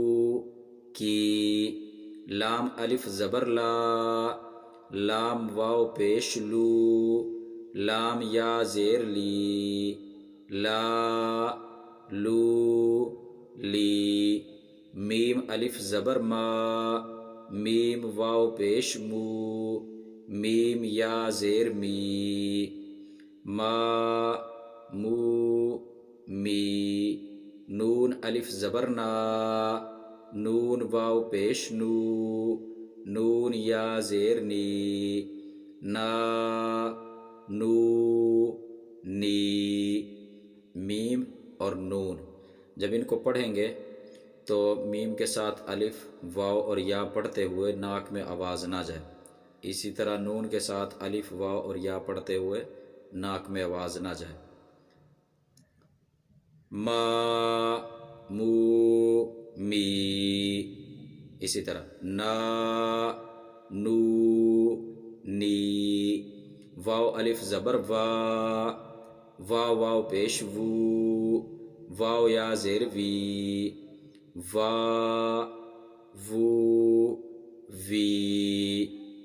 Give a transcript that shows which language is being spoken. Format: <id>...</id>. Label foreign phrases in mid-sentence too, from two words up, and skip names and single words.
<ur>کی لام الف زبر لا لام واو پیش لو لام یا زیر لی لا لو لی میم الف زبر ما میم واو پیش مو میم یا زیر می ما مو می نون الف زبر نا نون واو پیش نو نون یا زیر نی نا نو نی میم اور نون جب ان کو پڑھیں گے تو میم کے ساتھ الف واو اور یا پڑھتے ہوئے ناک میں آواز نہ جائے، اسی طرح نون کے ساتھ الف واو اور یا پڑھتے ہوئے ناک میں آواز نہ جائے۔ ما مو می اسی طرح نا نو نی واو الف زبر وا واو واو پیش وو واو یا زیر وی وا وو وی</ur>